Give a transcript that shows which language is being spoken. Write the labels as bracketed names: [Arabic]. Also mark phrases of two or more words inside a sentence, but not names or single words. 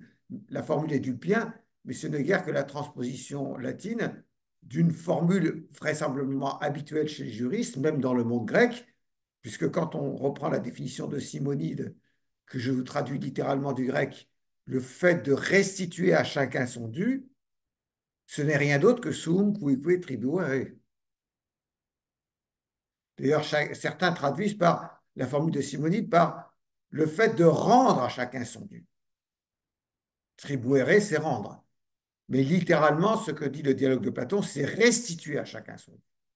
[French] La formule est d'Ulpien, mais ce n'est guère que la transposition latine d'une formule vraisemblablement habituelle chez les juristes, même dans le monde grec, puisque quand on reprend la définition de Simonide, que je vous traduis littéralement du grec, le fait de restituer à chacun son dû, ce n'est rien d'autre que [Latin] sum cuique tribuere. [French] D'ailleurs, certains traduisent par la formule de Simonide par le fait de rendre à chacun son dû. Tribuere, c'est rendre. Mais littéralement, ce que dit le dialogue de Platon, c'est restituer à chacun son dû.